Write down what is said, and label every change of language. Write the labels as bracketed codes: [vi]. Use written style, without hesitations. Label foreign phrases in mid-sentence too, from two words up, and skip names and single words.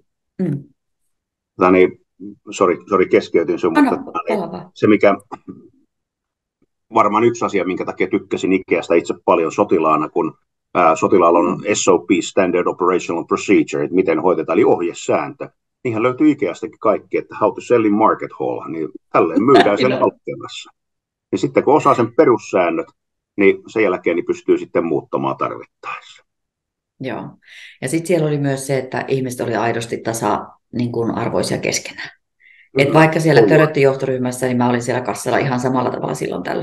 [fi] Sori, keskeytin sun, mutta se mikä varmaan yksi asia, minkä takia tykkäsin Ikeasta itse paljon sotilaana, kun sotilaalla on SOP, [en] Standard Operational Procedure, [fi] että miten hoitetaan, eli ohjesääntö. Niinhän löytyy Ikeastakin kaikki, että [en] how to sell in market hall, [fi] niin tälleen myydään siellä halkkeenassa. Ja sitten kun osaa sen perussäännöt, niin sen jälkeen niin pystyy sitten muuttamaan tarvittaessa. Joo. Ja sitten siellä oli myös se, että ihmiset oli aidosti tasa-arvoisia keskenään. Et vaikka siellä törötti johtoryhmässä, niin mä olin siellä kassalla ihan samalla tavalla silloin tällä.